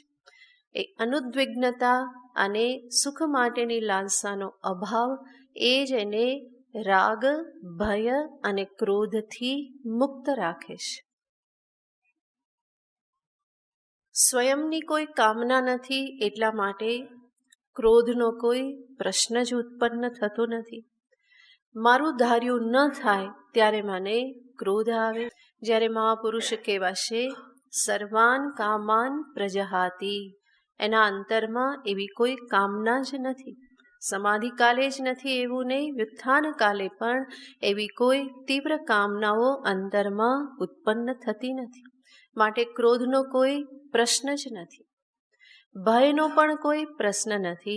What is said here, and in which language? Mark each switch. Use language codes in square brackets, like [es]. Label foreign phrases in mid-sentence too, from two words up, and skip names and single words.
[gu] એ અનુદ્વિગ્નતા અને સુખ માટેની લાલસાનો અભાવ એ જ એને રાગ, ભય અને ક્રોધથી મુક્ત રાખે છે. સ્વયંની કોઈ કામના નથી એટલા માટે ક્રોધનો કોઈ પ્રશ્ન જ ઉત્પન્ન થતો નથી. મારું ધાર્યું ન થાય ત્યારે મને ક્રોધ આવે. જ્યારે મહાપુરુષ કહેવાશે [sa] સર્વાન કામાન પ્રજહાતિ, [gu] એના અંતરમાં એવી કોઈ કામના જ નથી. સમાધિ કાલે જ નથી એવું નહીં, વ્યુત્થાન કાલે પણ એવી કોઈ તીવ્ર કામનાઓ અંતરમાં ઉત્પન્ન થતી નથી. માટે ક્રોધનો કોઈ પ્રશ્ન જ નથી. ભયનો પણ કોઈ પ્રશ્ન નથી.